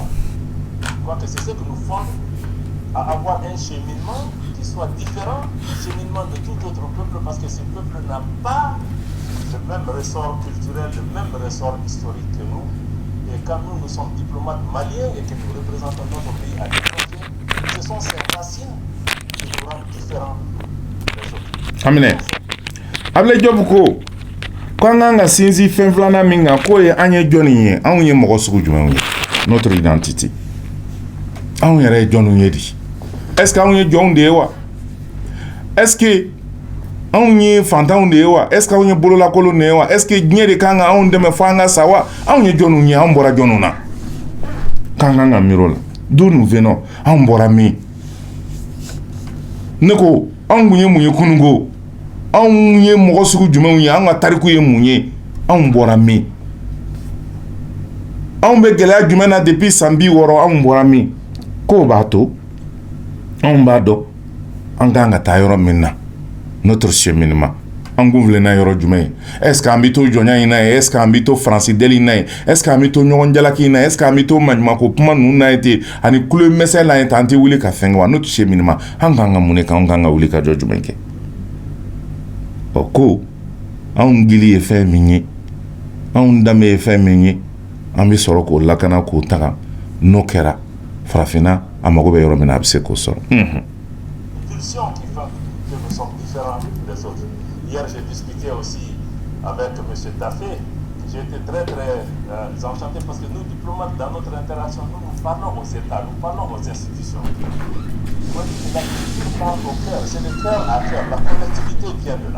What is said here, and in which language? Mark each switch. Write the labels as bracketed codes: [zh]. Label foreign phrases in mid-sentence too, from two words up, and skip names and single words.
[fr] Je crois que c'est ce que nous fonde à avoir un cheminement qui soit différent du cheminement de tout autre peuple, parce que ce peuple n'a pas le même ressort culturel, le même ressort historique que nous. Et quand nous sommes diplomates maliens et que nous représentons notre pays à l'étranger, ce sont ces racines qui nous rendent différents des autres. [bm] Amine Ablaye Diop ko an kan ka sinsin fɛn filanan min kan k'o ye an ye jɔnni ye anw ye mɔgɔ sugu jumɛnw ye [fr] notre identité [bm] anw yɛrɛ ye jɔnniw ye di [fr] est-ce que [bm] anw ye jɔnw de ye wa [fr] est-ce que [bm] anw ye fantanw de ye wa [fr] est ce que [bm] anw ye bololakolon de ye wa [fr] est ce que [bm] diɲɛ de kan ka anw dɛmɛ fo an ka sa wa anw ye jɔnw ye anw bɔra jɔnw na k'an kan ka miir'o la [fr] d'où nous venons [bm] anw bɔra min ne ko anw kun ye mun ye kununko anw ye mɔgɔ sugu jumɛnw ye anw ka tariku ye mun ye anw bɔra min anw bɛ gɛlɛya jumɛn na depuis san 60 anw bɔra min k'o b'a to anw b'a dɔn an kan ka taa yɔrɔ min na [fr] notre cheminement [bm] an kun filɛ na yɔrɔ jumɛn ye [fr] est ce que [bm] an bɛ to jɔnya in na ye [fr] est ce que [bm] an bɛ to faransi deli in na ye [fr] est ce que [bm] an bɛ to ɲɔgɔn jalaki in na [fr] est ce que [bm] an bɛ to maɲumako kuma ninnu na ye ten ani kulo mɛsɛ la ye ten an tɛ wuli ka fɛn kɛ wa [fr] notre cheminement [bm] an kan ka mun de kɛ an kan ka wuli ka jɔ jumɛn kɛ ɔ ko anw gili ye fɛn min ye anw danbe ye fɛn min ye an bɛ sɔrɔ k'o lakana k'o taga n'o kɛra farafinna a mago bɛ yɔrɔ min na a bɛ se k'o sɔrɔ. [fr] Pulsion qui fait que nous sommes différents des autres. Hier, j'ai discuté aussi avec M. Taffé. J'ai été très enchanté parce que nous, diplomates, dans notre interaction, nous parlons aux États, nous parlons aux institutions. Moi, la culture parle au cœur, c'est le cœur à cœur, la connectivité vient de là.